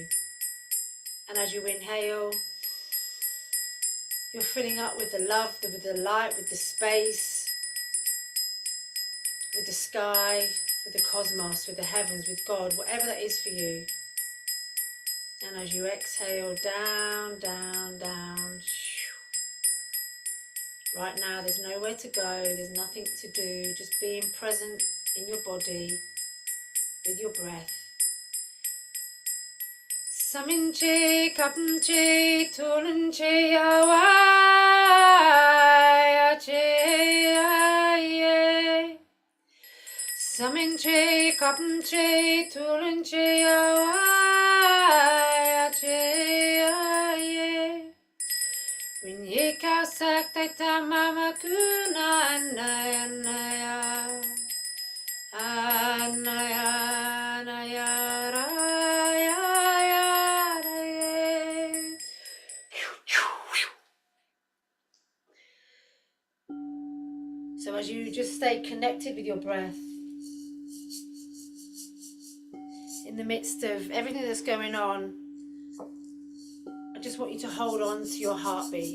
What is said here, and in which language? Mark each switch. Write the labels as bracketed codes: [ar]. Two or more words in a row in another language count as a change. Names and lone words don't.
[en] And as you inhale, you're filling up with the love, with the light, with the space, with the sky, with the cosmos, with the heavens, with God, whatever that is for you. And as you exhale, down, down, down, Right now, there's nowhere to go, there's nothing to do, just being present in your body with your breath. [qu] Saminche, kapnche, tulunche, awai, ache, aye. Saminche, kapnche, tulunche, awai, ache, aye. Winye kausak taita mama kuna anaya anaya anaya anaya raya raya. [en] So as you just stay connected with your breath in the midst of everything that's going on, I just want you to hold on to your heartbeat.